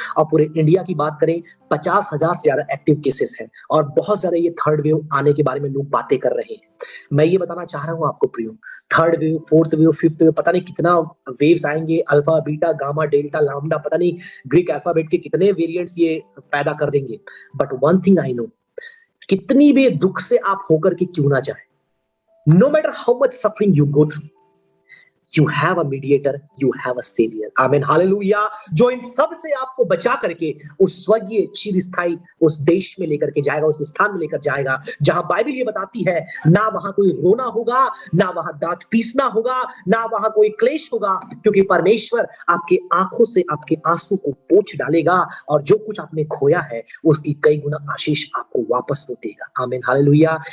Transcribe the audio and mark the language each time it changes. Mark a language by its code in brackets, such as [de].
[hi] और पूरे इंडिया की बात करें 50,000 से ज्यादा एक्टिव केसेस हैं और बहुत ज्यादा ये थर्ड वेव आने के बारे में लोग बातें कर रहे हैं। मैं ये बताना चाह रहा हूं आपको प्रियो, third wave, fourth wave, fifth wave, पता नहीं कितना वेव्स आएंगे, alpha, beta, gamma, delta, lambda, पता नहीं ग्रीक अल्फाबेट के कितने वेरिएंट्स ये पैदा कर देंगे। [en] but one thing I know, [hi] कितनी भी दुख से आप होकर के क्यों ना जाए, [en] no matter how much suffering you go through, you have a mediator, you have a savior. [hi] आमीन, हालेलुया। जो इन सब से आपको बचा करके उस स्वर्गीय चिरस्थायी उस देश में लेकर के जाएगा, उस स्थान में लेकर जाएगा जहां बाइबल ये बताती है ना वहां कोई रोना होगा, ना वहां दांत पीसना होगा, ना वहां कोई क्लेश होगा, क्योंकि परमेश्वर आपके आंखों से आपके आंसू को पोंछ डालेगा और जो कुछ आपने खोया है उसकी कई गुना आशीष आपको वापस वो देगा। आमीन, हालेलुया।